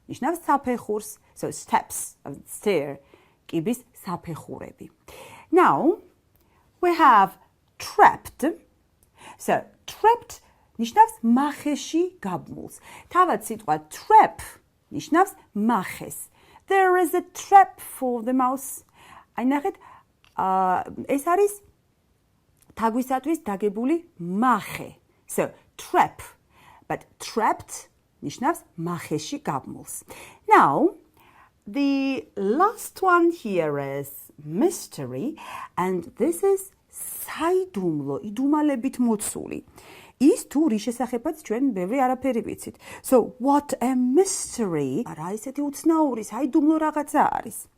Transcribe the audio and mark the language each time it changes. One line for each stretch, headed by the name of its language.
Georgian: ნიშნავს საფეხურს.
English: So, steps, stair,
Georgian: კიბის საფეხურები.
English: Now, we have trapped.
Georgian: So, trapped ნიშნავს მახეში გაბმულს. თავად სიტყვა trap ნიშნავს მახეს.
English: There is a trap for the mouse.
Georgian: აი ნახეთ, ეს არის თაგვისათვის დაგებული მახე.
English: So, trap.
Georgian: But trapped ნიშნავს მახეში გაბმულს.
English: Now, the last one here is mystery, and this is
Georgian: საიდუმლო, იდუმალებით მოცული. ის თუ რის შესახებაც ჩვენ ბევრი არაფერი ვიცით.
English: So, what a mystery.
Georgian: რა ისეთი უცნაური, საიდუმლო რაღაცა არის.